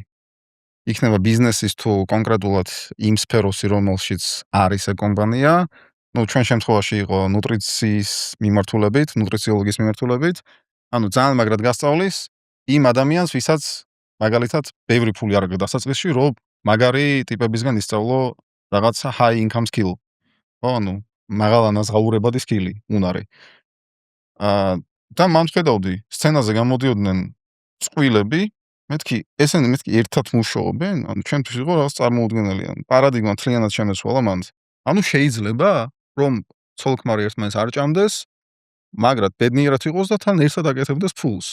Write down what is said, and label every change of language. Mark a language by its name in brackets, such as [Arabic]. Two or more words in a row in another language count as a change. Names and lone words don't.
[Georgian] იქნება ბიზნესის თუ კონკრეტულად იმ სფეროსი, რომელშიც არის ეს კომპანია. ნუ ჩვენ შემთხვევაში იყო ნუტრიციის მიმართულებით, ნუტრიციოლოგიის მიმართულებით. ანუ ძალიან მაგრად გასწავლის იმ ადამიანს, ვისაც მაგალითად ბევრი ფული არ აქვს დასაწყისში, რომ მაგარი ტიპებისგან ისწავლო რაღაცა [English] high income skill. [Georgian] ხო, ანუ მაღალანაზღაურებადი სკილი, უნარი. და მან ხედავდი, სცენაზე გამოდიოდნენ წყვილები, მეთქი ერთად მუშაობენ, ანუ ჩემთვის იყო რაღაც წარმოუდგენელი, ანუ პარადიგმა თლიანად შემეცვალა მანდ. ანუ შეიძლება, რომ ცოლ-ქმარი ერთმანეთს არ ჭამდეს, მაგრამ ბედნიერად იყოს და თან ერთად აკეთებდეს ფულს.